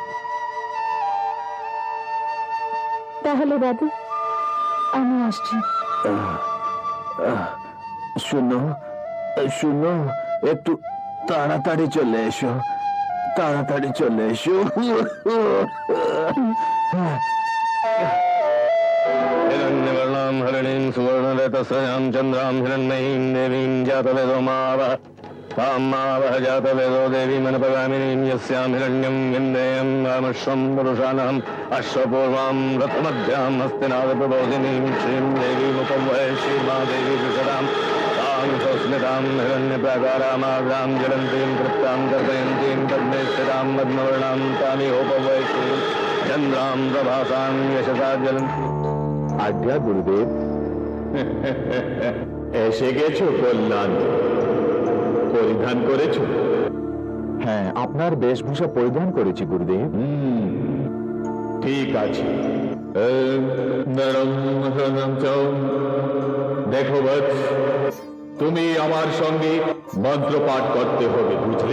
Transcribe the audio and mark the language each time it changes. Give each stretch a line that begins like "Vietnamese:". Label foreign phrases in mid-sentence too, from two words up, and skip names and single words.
Bangla: তাহলে দাদু, আমি আসছি। শুনো শুনো, একটু তাড়াতাড়ি চলে এসো, তাড়াতাড়ি চলে এসো।
Sanskrit: हिरण्यवर्णां हरिणीं सुवर्णरतस्रजां चन्द्रां हिरण्मयीं देवीं जातवेदो मावः तां मावः जातवेदो देवीमनुपगामिनीं यस्यां हिरण्यं विन्देयं रामश्वं पुरुषाणाम् अश्वपूर्वां रथमध्यां हस्तिनादप्रबोधिनीं श्रीं देवीमुपवये श्रीमादेवी विशदां तां स्वस्मितां हिरण्यप्राकारामाग्रां ज्वलन्तीं तृप्तां तर्पयन्तीं पद्मे स्थितां पद्मवर्णां तामिहोपवये श्रीं चन्द्रां प्रभासां यशसा ज्वलन्तीं।
Bangla: আজ্ঞা গুরুদেব। এসে গেছো কল্যাণ, পরিধান করেছো? হ্যাঁ, আপনার বেশভূষা পরিধান করেছি গুরুদেব। ঠিক আছে। দেখো বৎস, তুমি আমার সঙ্গে মন্ত্র পাঠ করতে হবে, বুঝলে?